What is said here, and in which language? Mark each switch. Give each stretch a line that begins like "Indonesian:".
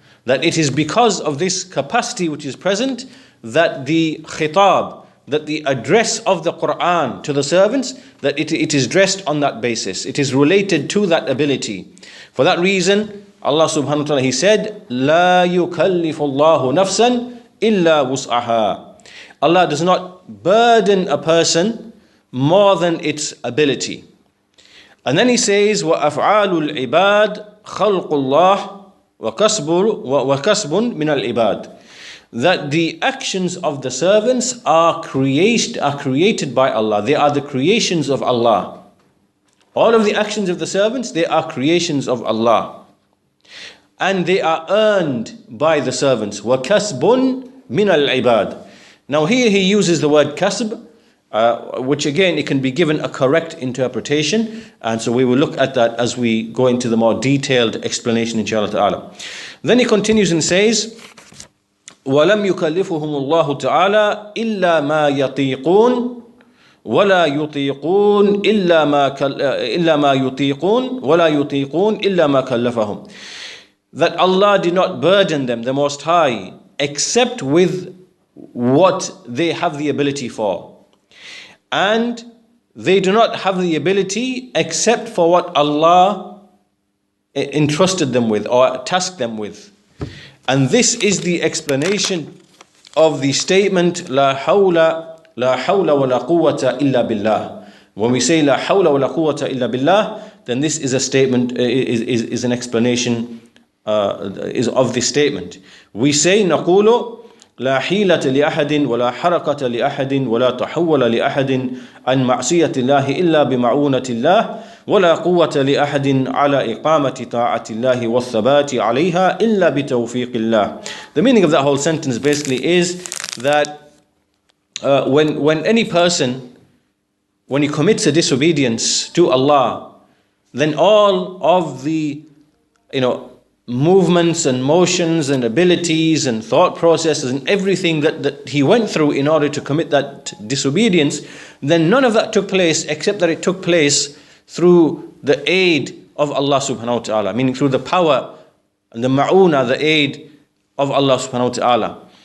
English: That it is because of this capacity which is present that the khitab, that the address of the Quran to the servants, that it is dressed on that basis. It is related to that ability. For that reason, Allah subhanahu wa ta'ala, He said,
Arabic: لا يكلف الله نفسا إلا وسعها.
English: Allah does not burden a person more than its ability. And then He says,
Arabic: وَأَفْعَالُ الْعِبَادِ خَلْقُ اللَّهِ وَكَسْبٌ مِنَ الْعِبَادِ.
English: That the actions of the servants are created by Allah. They are the creations of Allah. All of the actions of the servants, they are creations of Allah. And they are earned by the servants.
Arabic: وَكَسْبٌ مِنَ الْعِبَادِ.
English: Now here he uses the word kasb, which again, it can be given a correct interpretation. And so we will look at that as we go into the more detailed explanation, inshallah ta'ala. Then he continues and says,
Arabic: وَلَمْ يُكَلِّفُهُمُ اللَّهُ تَعَالَى إِلَّا مَا يَطِيقُونَ وَلَا يُطِيقُونَ إِلَّا مَا يُطِيقُونَ وَلَا يُطِيقُونَ إِلَّا مَا كَلَّفَهُم.
English: That Allah did not burden them, the Most High, except with what they have the ability for. And they do not have the ability except for what Allah entrusted them with or tasked them with. And this is the explanation of the statement
Arabic: لا حول ولا قوة إلا بالله.
English: When we say
Arabic: لا حول ولا قوة إلا بالله,
English: then this is a statement, is an explanation is of this statement. We say
Arabic: نقول لا حيلة لأحد ولا حركة لأحد ولا تحول لأحد عن معصية الله إلا بمعونة الله ولا قوة لأحد على إقامة طاعة الله والثبات عليها إلا بتوفيق الله.
English: The meaning of that whole sentence basically is that when any person, when he commits a disobedience to Allah, then all of the movements and motions and abilities and thought processes and everything that he went through in order to commit that disobedience, then none of that took place except that it took place through the aid of Allah subhanahu wa ta'ala, meaning through the power and the ma'una, the aid of Allah subhanahu wa ta'ala.